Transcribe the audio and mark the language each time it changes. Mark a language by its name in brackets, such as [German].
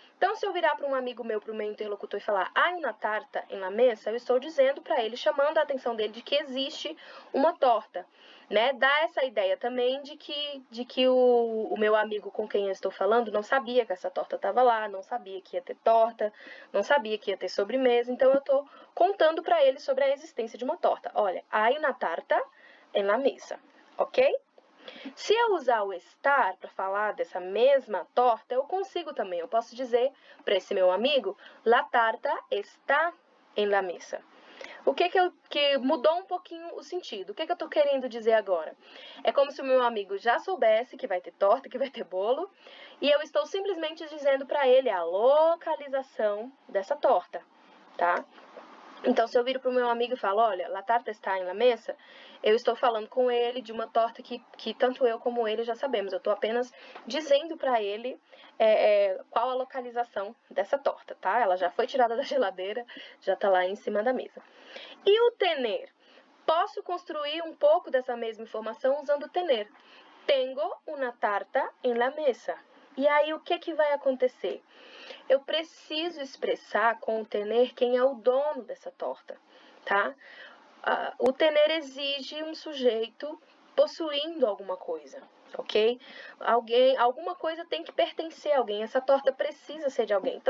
[Portuguese] Então, se eu virar para um amigo meu, para o meu interlocutor e falar [Spanish] hay una tarta en la mesa, [Portuguese] eu estou dizendo para ele, chamando a atenção dele de que existe uma torta, né? Dá essa ideia também de que o meu amigo com quem eu estou falando não sabia que essa torta estava lá, não sabia que ia ter torta, não sabia que ia ter sobremesa, então eu estou contando para ele sobre a existência de uma torta. Olha, [Spanish] hay una tarta en la mesa, ok? [Portuguese] Se eu usar o estar para falar dessa mesma torta, eu consigo também. Eu posso dizer para esse meu amigo, [Spanish] la tarta está en la mesa. [Portuguese] O que mudou um pouquinho o sentido? O que eu estou querendo dizer agora? É como se o meu amigo já soubesse que vai ter torta, que vai ter bolo, e eu estou simplesmente dizendo para ele a localização dessa torta, tá? Então, se eu viro para o meu amigo e falo, olha, [Spanish] la tarta está en la mesa, [Portuguese] eu estou falando com ele de uma torta que tanto eu como ele já sabemos. Eu estou apenas dizendo para ele qual a localização dessa torta, tá? Ela já foi tirada da geladeira, já está lá em cima da mesa. E o tener? Posso construir um pouco dessa mesma informação usando o tener. [Spanish] Tengo una tarta en la mesa. [Portuguese] E aí, o que vai acontecer? Eu preciso expressar com o tener quem é o dono dessa torta, tá? O tener exige um sujeito possuindo alguma coisa, ok? Alguma coisa tem que pertencer a alguém, essa torta precisa ser de alguém.